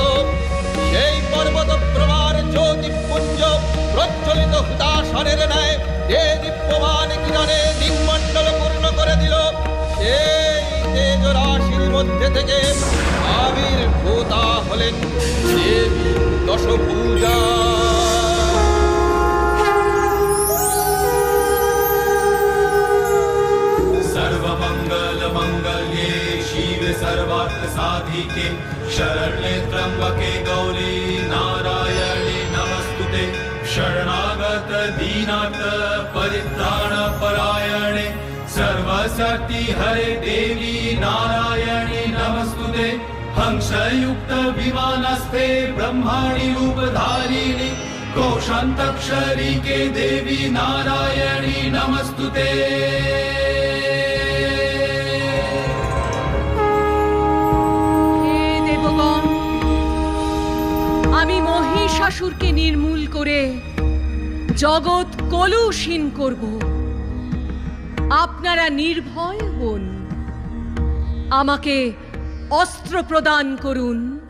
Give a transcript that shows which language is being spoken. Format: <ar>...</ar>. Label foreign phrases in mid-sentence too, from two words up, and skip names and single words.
<bn>সেই পর্বত প্রমাণ জ্যোতিপুঞ্জ প্রজ্বলিত হুতাশনের ন্যায় যে দীপ্যমান কিরণে দিকমণ্ডল পূর্ণ করে দিল। সেই তেজ রাশির মধ্যে থেকে আবির্ভূতা হলেন দেবী দশভুজা।</bn> <sa>सर्वमंगल मंगल्ये शिव सर्वार्थ साधिके शरण्ये त्र्यंबके गौरी नारायणे नमस्तुते। शरणागत दीनार्थ परित्राण परायणे सर्वशक्ति हरे देवी नारायणे नमस्तुते। हंसयुक्त विमानस्थे ब्रह्माणि रूपधारिणि कोशान्तक्षरी के देवी नारायणी नमस्तुते।</sa> <bn>আমি মহিষাসুরকে নির্মূল করে জগৎ কলুষীন করব। আপনারা নির্ভয় হন, আমাকে অস্ত্র প্রদান করুন।</bn>